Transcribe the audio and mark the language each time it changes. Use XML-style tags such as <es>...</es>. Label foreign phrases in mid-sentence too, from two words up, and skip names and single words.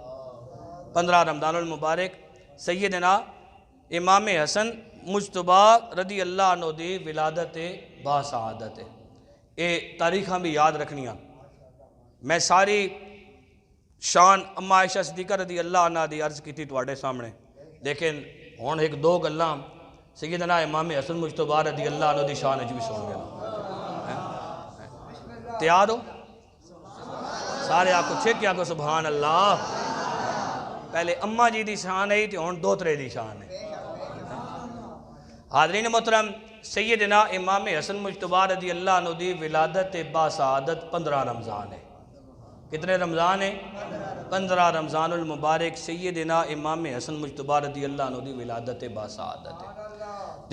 <pa>15 رمضان المبارک سیدنا امام حسن مجتبی</pa> <ar>رضی اللہ عنہ</ar> <pa>دی ولادت باسعادت ہے۔ اے تاریخاں بھی یاد رکھنیاں۔ میں ساری شان اما عائشہ صدیقہ</pa> <ar>رضی اللہ عنہ</ar> <pa>دی عرض کی تھی تواڈے سامنے، لیکن ہون 1-2 گلاں سیدنا امام حسن مجتبی</pa> <ar>رضی اللہ عنہ</ar> <pa>دی شان وچ بھی سن گیا۔ تیار ہو؟ سارے آکو چھک آکو</pa> <ar>سبحان اللہ۔</ar> <pa>پہلے اماں جی دی شان ہے تے ہون 2-3 دی شان ہے۔ حاضرین محترم سیدنا امام حسن مجتبی</pa> <ar>رضی اللہ عنہ</ar> <pa>دی ولادت باسعادت 15 رمضان ہے۔ کتنے رمضان ہیں؟ 15 رمضان المبارک سیدنا امام حسن مجتبی</pa> <ar>رضی اللہ عنہ</ar> <pa>دی ولادت باسعادت ہے۔</pa>